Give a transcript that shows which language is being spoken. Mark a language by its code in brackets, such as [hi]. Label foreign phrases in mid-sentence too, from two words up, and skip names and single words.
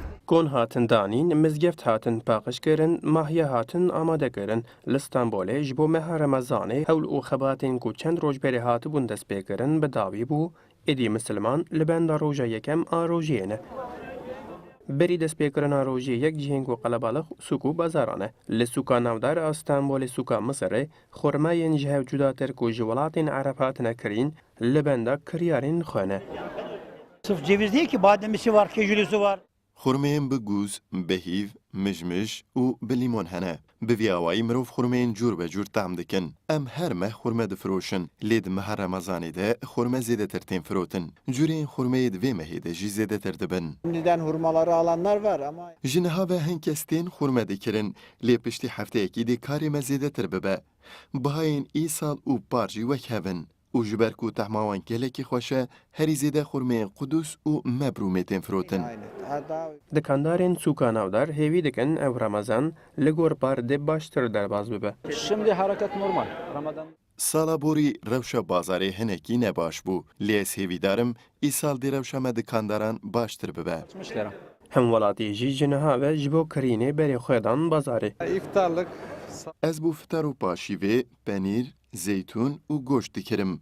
[ku] کۆن هاتن دانین مزگەفت هاتن پاقشکردن ماهیە هاتن ئامادەکردن لە ستانبولێ ji بۆ مەها ڕەمەزانê هەول û xebatên ku çend rojberê hatibûn destpêkirin bi dawî bû êdî Müslüman li benda roja yekem a rojiyê ne. Berî destpêkirina rojiyê yek cihên ku qelebalix sûk û bazaran e. Li sûka navdar a Stenbolê sûka Misirê xurmeyên ji hev cudatir ku ji welatên Ereb hatine kirîn li benda kiryarên xwe ne. [tr] Sırf ceviz değil ki bademisi var, kejülüsü var. [ku] خورمەیان بە گوز، بە هیڤ، مژمژ و بە لیمۆن هەنە. بە ڤیاوایی مرۆڤ خورمەیان جوور بە جوور تام دەکەن. ئەم هەرمە خورمە دەفرۆشن. لێ مەها ڕەمەزانێدا خورمە زێدەتر تێن فرۆتن. جوورێن خورمەیە divê mehêde jî zêdetir dibin. [tr] Şimdiden hurmaları alanlar var ama... [ku] Ji niha ve hin kes tên xurme dikirin. Lê piştî hefteyekî dê karê me zêdetir bibe. Bihayên îsal û par jî wek hevin. û ji ber ku tehmawan gelekî xweş e, herî zêde xurmeyên Qudus û mebrûmê tên firotin. Dikandarên sûka navdar hêvî dikin ev Remezan li gor par dê baştir derbas bibe. [tr] Şimdi hareket normal. Ramazan... [ku] Sala borî rewşa bazarê hinekî nebaş bû. Lê ez hêvîdarim îsal dê rewşa me dikandaran baştir bibe. Hem welatî jî ji niha ve ji bo kirînê berê xwe dan bazarê. [tr] İftarlık... [ku] Ez bû fitar û paşîvê, penîr, zeytûn û goşt dikirim.